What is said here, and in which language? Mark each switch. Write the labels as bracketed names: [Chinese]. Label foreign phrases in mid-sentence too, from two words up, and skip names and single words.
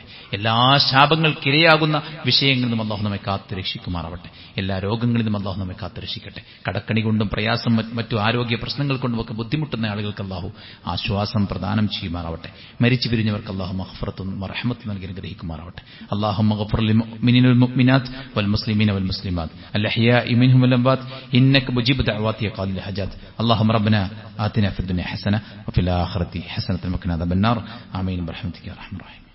[Malayalam] എല്ലാ ശാപങ്ങൾക്കിരയാകുന്ന വിഷയങ്ങളിൽ നിന്നും അള്ളാഹു നമ്മെ കാത്തുരക്ഷിക്കുമാറാവട്ടെ. എല്ലാ രോഗങ്ങളിൽ നിന്നും അള്ളാഹു നമ്മെ കാത്തുരക്ഷിക്കട്ടെ. കടക്കണി കൊണ്ടും പ്രയാസം മറ്റു ആരോഗ്യ പ്രശ്നങ്ങൾ കൊണ്ടുമൊക്കെ ബുദ്ധിമുട്ടുന്ന ആളുകൾക്ക് അള്ളാഹു ആശ്വാസം പ്രദാനം ചെയ്യുമാറാവട്ടെ. മരിച്ചു പിരിഞ്ഞവർക്ക് അള്ളാഹു മഗ്ഫിറത്തും റഹ്മത്തും നൽകി അനുഗ്രഹിക്കുമാറാവട്ടെ. [Arabic] اللهم اغفر للمؤمنين والمؤمنات والمسلمين والمسلمات الأحياء منهم والأموات إنك مجيب دعوات يا قاضي الحاجات اللهم ربنا آتنا في الدنيا حسنة وفي الآخرة حسنة وقنا عذاب النار آمين برحمتك يا أرحم الراحمين.